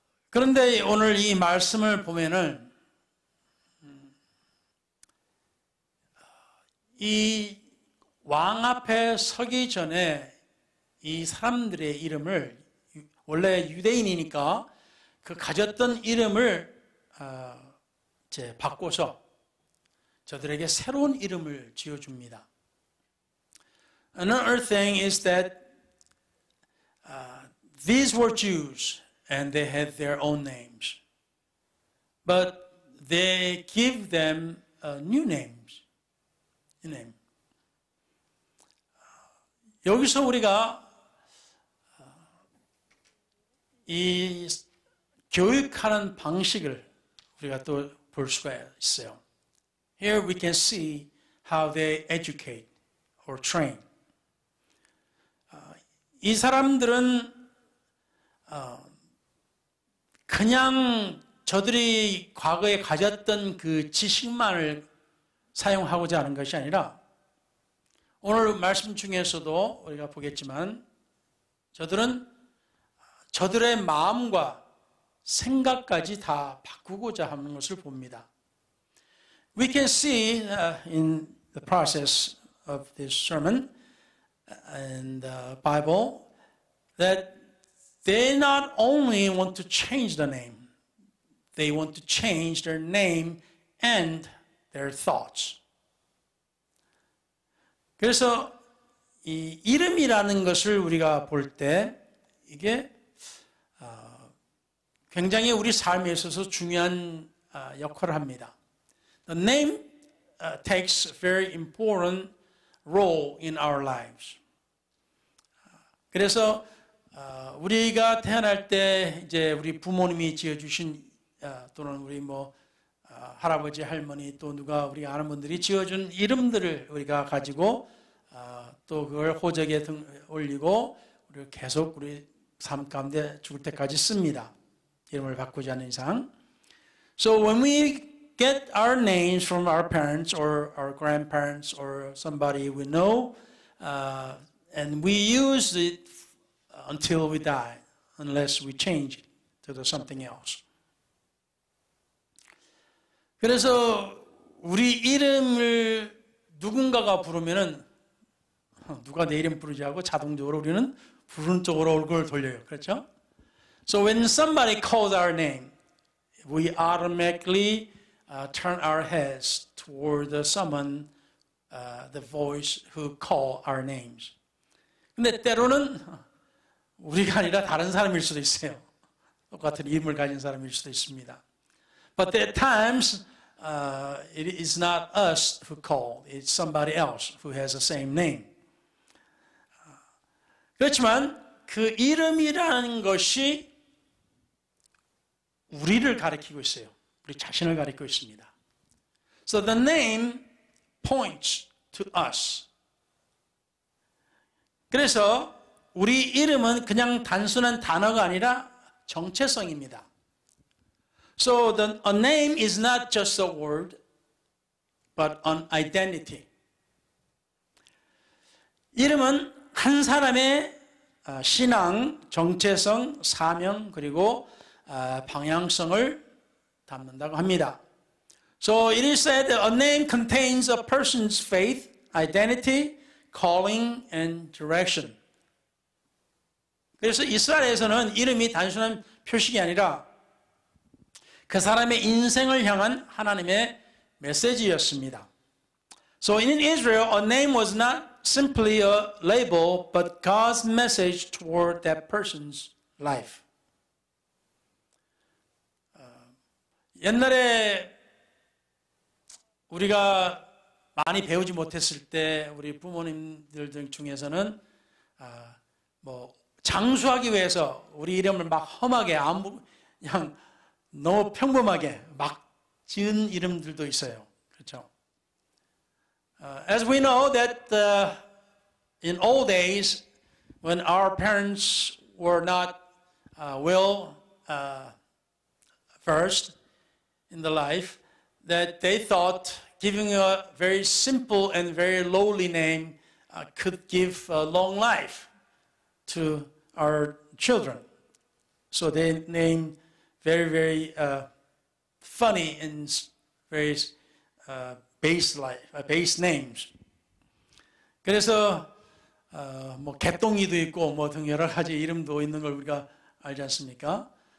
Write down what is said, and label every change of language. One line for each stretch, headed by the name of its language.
Korean: 그런데 오늘 이 말씀을 보면은 이 왕 앞에 서기 전에 이 사람들의 이름을 원래 유대인이니까 그 가졌던 이름을 이제 바꿔서 저들에게 새로운 이름을 지어줍니다.
English: Another thing is that these were Jews and they had their own names, but they give them new names.
Korean: 여기서 우리가 이 교육하는 방식을 우리가 또 볼 수가 있어요.
English: Here we can see how they educate or train.
Korean: 이 사람들은 그냥 저들이 과거에 가졌던 그 지식만을 사용하고자 하는 것이 아니라 오늘 말씀 중에서도 우리가 보겠지만 저들은 저들의 마음과 생각까지 다 바꾸고자 하는 것을 봅니다.
English: We can see in the process of this sermon and the Bible that they not only want to change the name, they want to change their name and their thoughts.
Korean: 그래서 이 이름이라는 것을 우리가 볼 때 이게 굉장히 우리 삶에 있어서 중요한 역할을 합니다.
English: The name takes a very important role in our lives.
Korean: 그래서 우리가 태어날 때 이제 우리 부모님이 지어주신 또는 우리 할아버지, 할머니 또 누가 우리 아는 분들이 지어준 이름들을 우리가 가지고 또 그걸 호적에 올리고 우리가 계속 우리 삶 가운데 죽을 때까지 씁니다. 이름을 바꾸지 않는 이상.
English: So when we get our names from our parents or our grandparents or somebody we know, and we use it until we die, unless we change it to something else.
Korean: 그래서 우리 이름을 누군가가 부르면은 누가 내 이름 부르지 하고 자동적으로 우리는 부르는 쪽으로 얼굴을 돌려요. 그렇죠?
English: So when somebody calls our name, we automatically turn our heads toward someone, the voice who call our names.
Korean: 근데 때로는 우리가 아니라 다른 사람일 수도 있어요. 똑같은 이름을 가진 사람일 수도 있습니다.
English: But at times, it is not us who call. It's somebody else who has the same name.
Korean: 그렇지만 그 이름이라는 것이 우리를 가리키고 있어요. 우리 자신을 가리키고 있습니다.
English: So the name points to us.
Korean: 그래서 우리 이름은 그냥 단순한 단어가 아니라 정체성입니다.
English: So a name is not just a word, but an identity.
Korean: 이름은 한 사람의 신앙, 정체성, 사명, 그리고 방향성을 담는다고 합니다.
English: So it is said that a name contains a person's faith, identity, calling, and direction.
Korean: 그래서 이스라엘에서는 이름이 단순한 표식이 아니라 그 사람의 인생을 향한 하나님의 메시지였습니다.
English: So in Israel, a name was not simply a label, but God's message toward that person's life.
Korean: 옛날에 우리가 많이 배우지 못했을 때 우리 부모님들 중에서는 뭐 장수하기 위해서 우리 이름을 막 험하게 그냥 너무 평범하게 막 지은 이름들도 있어요. 그렇죠?
English: As we know that in old days when our parents were not well versed in the life, that they thought giving a very simple and very lowly name could give a long life to our children. So they named very, very funny and very base names.
Korean: 그래서 뭐 개똥이도 있고 뭐 등 여러 가지 이름도 있는 걸 우리가 알지 않습니까?